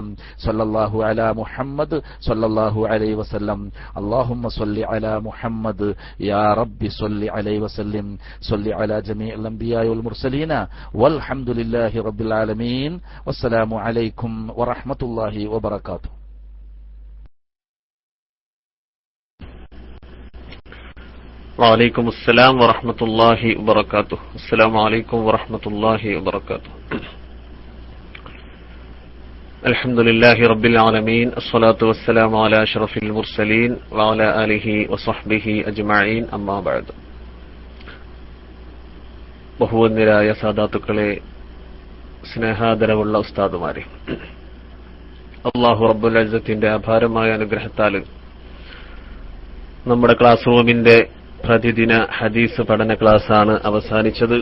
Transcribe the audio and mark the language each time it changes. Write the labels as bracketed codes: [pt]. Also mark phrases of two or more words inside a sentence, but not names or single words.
[ar] صلى الله على محمد صلى الله عليه وسلم. اللهم صل على محمد يا ربي صل عليه وسلم. صل على جميع الأنبياء والمرسلين والحمد لله رب العالمين. والسلام عليكم ورحمة الله وبركاته. وعليكم السلام ورحمة الله وبركاته. السلام عليكم ورحمة الله وبركاته. الحمد لله رب العالمين. الصلاة والسلام على أشرف المرسلين وعلى آله وصحبه أجمعين. أما بعد. [ml] ബഹുവന്യരായ സാദാത്തുക്കളെ, സ്നേഹാദരവുള്ള ഉസ്താദുമാരെ, അല്ലാഹു [ar] رب العزة [ml] അപാരമായ അനുഗ്രഹത്താൽ നമ്മുടെ [en] class room [ml] പ്രതിദിന ഹദീസ് പഠന ക്ലാസ്സാണ് അവസാനിച്ചത്.